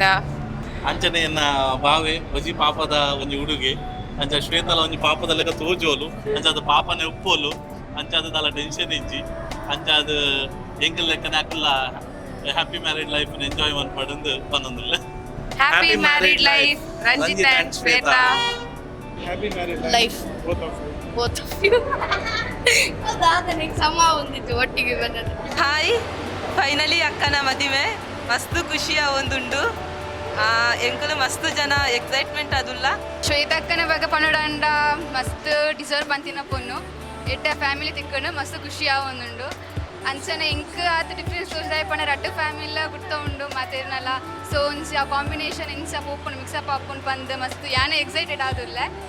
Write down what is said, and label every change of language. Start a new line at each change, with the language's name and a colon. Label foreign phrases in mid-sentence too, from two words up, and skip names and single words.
Tulu: ಅಂಚನೆ ಎನ್ನ ಬಾವೆ ಒಂಜಿ ಪಾಪದ ಒಂಜಿ ಉಡುಗೆ ಅಂಚ ಶ್ವೇತಲ ಒಂಜಿ ಪಾಪದ ಲೆಕ್ಕ ತೋಜೋಲು ಅಂಚ ಅದು ಪಾಪನೆ ಉಪ್ಪೋಲು ಅಂಚ ಅದು ದಾಲ ಟೆನ್ಷನ್ ಇಜ್ಜಿ ಅಂಚ ಅದು ಎಂಕಲ್ ಲೆಕ್ಕನೆ ಅಕ್ಕಲ್ಲ
English: happy married life enjoy
Tulu: ಮನ್ಪಡಂದು ಪನ್ನೊಂದುಲ್ಲ.
English: Happy married life Ranjitha and Shwetha. Happy married ಲೈಫ್ both of you.
Kannada: ಅದಾದ ಸಮ ಹೊಂದಿತ್ತು ಒಟ್ಟಿಗೆ ಬಂದದ್ದು.
English: Hi, finally
Tulu: ಅಕ್ಕನ ಮದುವೆ ಮಸ್ತ್ ಖುಷಿಯ ಒಂದುಂಡು ಎಂಕಲು ಮಸ್ತ್ ಜನ ಎಕ್ಸೈಟ್ಮೆಂಟ್ ಅದುಲ್ಲ. ಶ್ವೇತಕ್ಕನ ಬಗ್ಗೆ ಪನ್ನಡಂಡ ಮಸ್ತ್ ಡಿಸರ್ವ್ ಬಂತಿನ ಪೊನ್ನು ಎಡ್ಡ ಫ್ಯಾಮಿಲಿ ತಿಕ್ಕೊಂಡು ಮಸ್ತ್ ಖುಷಿ ಆವೊಂದುಂಡು ಅಂಚನೆ ಇಂಕ್ ಆತ ಡಿಫ್ರೆನ್ಸ್ ತೋರಿಸಿದ ಪಣ ರಡ್ಡು ಫ್ಯಾಮಿಲಿಲ ಗುರ್ತ ಉಂಡು ಮಾತೇನಲ್ಲ ಸೊ ಒಂಚ ಆ ಕಾಂಬಿನೇಷನ್ ಇಂಚ ಪೋಪುಂಡು ಮಿಕ್ಸಪ್ ಆಪುಂಡು ಬಂದು ಮಸ್ತ್ ಯಾನೆ ಎಕ್ಸೈಟೆಡ್ ಆದುಲ್ಲ.